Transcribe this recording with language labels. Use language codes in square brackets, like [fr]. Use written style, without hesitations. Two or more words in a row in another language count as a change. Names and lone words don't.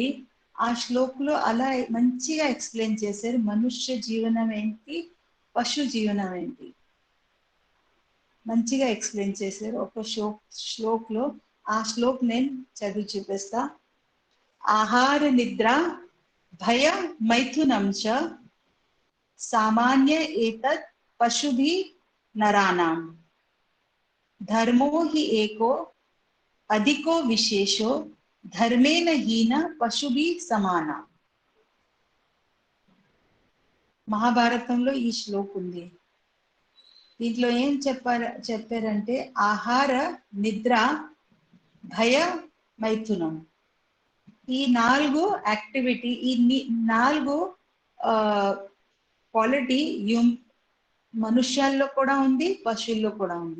[te] ఆ శ్లోక్ లో అలా మంచిగా ఎక్స్ప్లెయిన్ చేశారు, మనుష్య జీవనం ఏంటి, పశు జీవనం ఏంటి, మంచిగా ఎక్స్ప్లెయిన్ చేశారు ఒక శ్లోక్ లో. ఆ శ్లోక్ నేను చదివి చూపిస్తా. [sa] ఆహార నిద్ర భయ మైథునం చ सामान्य एतत् पशुभिः नराणां धर्मो हि एको अधिको विशेषो धर्मेण हीन పశుభిः సమాన. [te] మహాభారతంలో ఈ శ్లోకం ఉంది. దీంట్లో ఏం చెప్పారంటే ఆహార, నిద్ర, భయ, మైథునం, ఈ 4 యాక్టివిటీ, ఈ 4 క్వాలిటీ మనుష్యాల్లో కూడా ఉంది, పశువుల్లో కూడా ఉంది.